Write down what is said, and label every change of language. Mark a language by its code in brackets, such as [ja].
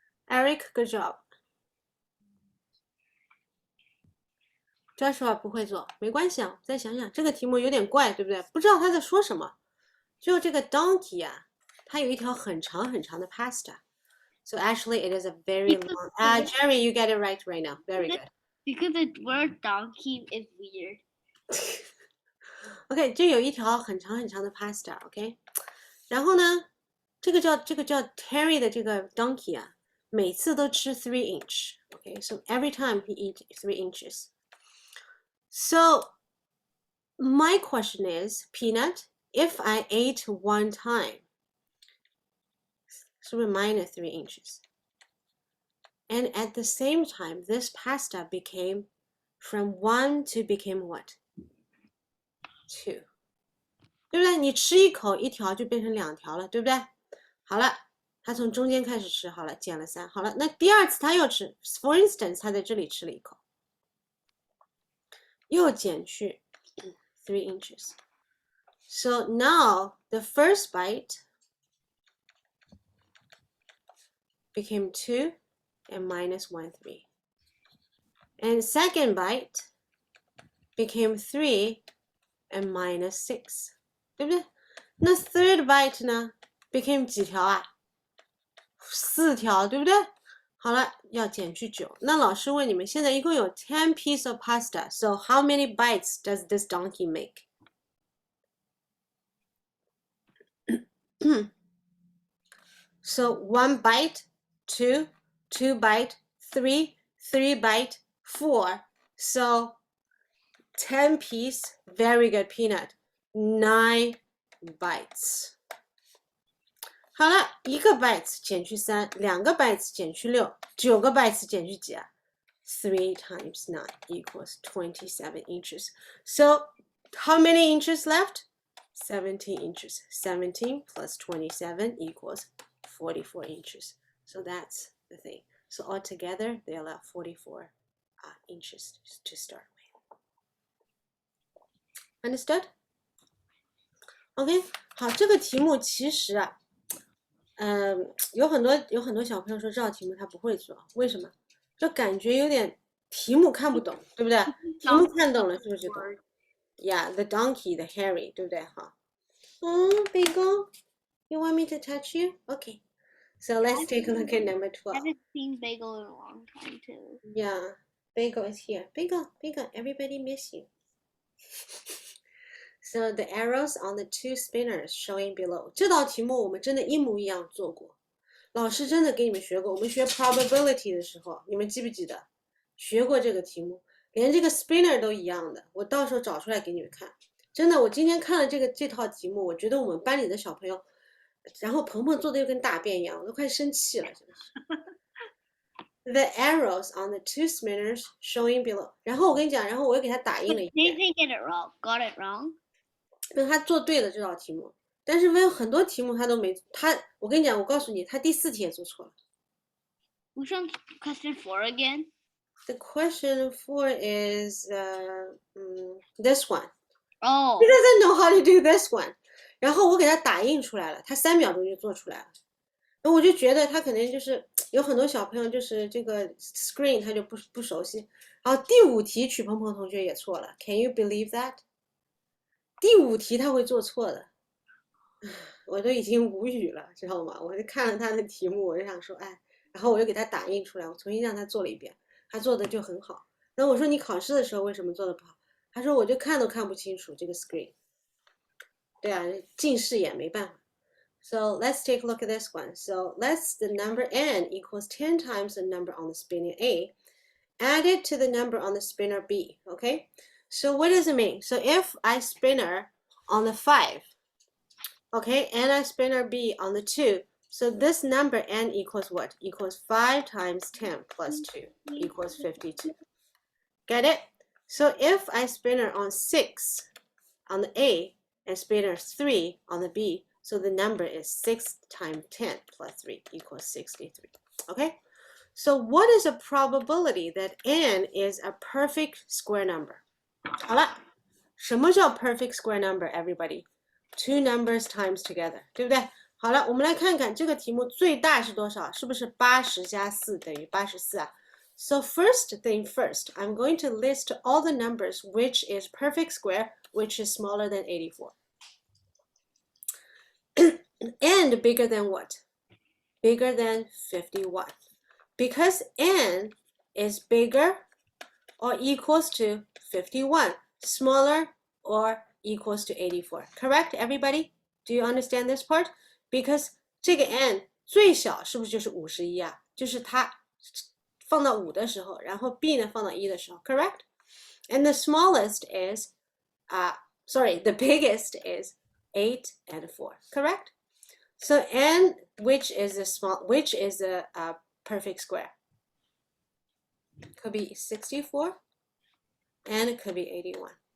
[en] Eric, good job. [zh] Joshua 不会做，没关系啊，再想想，这个题目有点怪，对不对？不知道他在说什么。就这个 donkey 啊，它有一条很长很长的 pasta. [en] So actually, it is a very long. Jerry, you get it right now. Very good. Because the word donkey is weird. [zh] OK， 就有一条很长很长的 pasta。OK， 然后呢，这个叫 Terry 的这个 donkey 啊，每次都吃3 inch. [en] OK, so every time he eat 3 inches. So my question is, Peanut, if I ate one time, [zh] 是不是 [en] minus 3 inches? And at the same time, this pasta became from 1 to became what? [zh] 2. 对不对？你吃一口，一条就变成2条了，对不对？好了，他从中间开始吃，好了，减了3，好了，那第二次他又吃 ， [en] for instance， [zh] 他在这里吃了一口，又减去 [en] 3 inches. So now the first bite became 2 and minus 1, 3. And second bite became 3 and minus 6. [zh] 对不对？那 [en] third bite [zh] 呢 [en] became [zh] 几条啊？4条，对不对？好了，要减去9。那老师问你们，现在一共有10 [en] pieces of pasta. So how many bites does this donkey make? So 1 bite, 2, 2 bite, 3, 3 bite, 4. So 10 piece, very good, Peanut. 9 bites. 好了，一个 bytes 减去3，两个 bytes 减去6， 9个 bytes 减去几啊？ 3 times 9 equals 27 inches. So how many inches left? 17 inches. 17 plus 27 equals 44 inches. So that's the thing. So altogether, they allow 44 inches to start with. Understood? [zh] OK， 好，这个题目其实啊。有很多小朋友说这道题目他不会做，为什么？就感觉有点题目看不懂，对不对？题目看懂了是不是就懂 ？ [en] Yeah, the donkey, the Harry， [zh] 对不对？哈。 [en] Bagel, you want me to touch you? Okay. So let's take a look at number 12. I haven't seen Bagel in a long time too. Yeah, Bagel is here. Bagel, everybody miss you. So the arrows on the 2 spinners showing below. [zh] 这道题目我们真的一模一样做过，老师真的给你们学过。我们学 probability 的时候，你们记不记得学过这个题目？连这个 spinner 都一样的，我到时候找出来给你们看。真的，我今天看了这套题目，我觉得我们班里的小朋友，然后鹏鹏做的又跟大便一样，我都快生气了，真的是。 [en] the arrows on the two spinners showing below. [zh] 然后我跟你讲，然后我又给他打印了一 [en] They [zh] 遍， [en] didn't get it wrong. Got it wrong. [zh] 因为他做对了这道题目，但是问很多题目他都没我跟你讲，我告诉你，他第4题也做错了。 [en] Which one's question 4 again? The question 4 is this one. Oh. He doesn't know how to do this one. [zh] 然后我给他打印出来了，他3秒钟就做出来了。然后我就觉得他可能就是有很多小朋友就是这个 screen 他就不熟悉。然后第5题曲鹏鹏同学也错了 ， [en] Can you believe that？ [zh] 第5题他会做错的，我都已经无语了，知道吗？我就看了他的题目，我就想说，哎，然后我又给他打印出来，我重新让他做了一遍，他做的就很好。然后我说你考试的时候为什么做的不好？他说我就看都看不清楚这个 screen。对啊，近视眼没办法。 [en] So let's take a look at this one. So the number n equals 10 times the number on the spinner A, added to the number on the spinner B, okay? So what does it mean? So if I spinner on the 5, okay, and I spinner B on the 2, so this number n equals what? Equals 5 times 10 plus 2 equals 52. Get it? So if I spinner on 6 on the A and spinner 3 on the B, so the number is 6 times 10 plus 3 equals 63. Okay? So what is a probability that n is a perfect square number? [zh] 好了，什么叫 [en] perfect square number, everybody? Two numbers times together, [zh] 对不对？好了，我们来看看这个题目最大是多少？是不是80加4等于84啊？ [en] So first thing first, I'm going to list all the numbers which is perfect square, which is smaller than 84. And bigger than what? Bigger than 51. Because n is bigger or equals to 51, smaller or equals to 84. Correct, everybody? Do you understand this part? [zh] Because 这个 n 最小是不是就是51啊？就是它放到5的时候，然后 b 呢放到1的时候 [en] correct? And the smallest is, the biggest is 8 and 4, correct? So n, which is a perfect square? Could be 64 and it could be 81.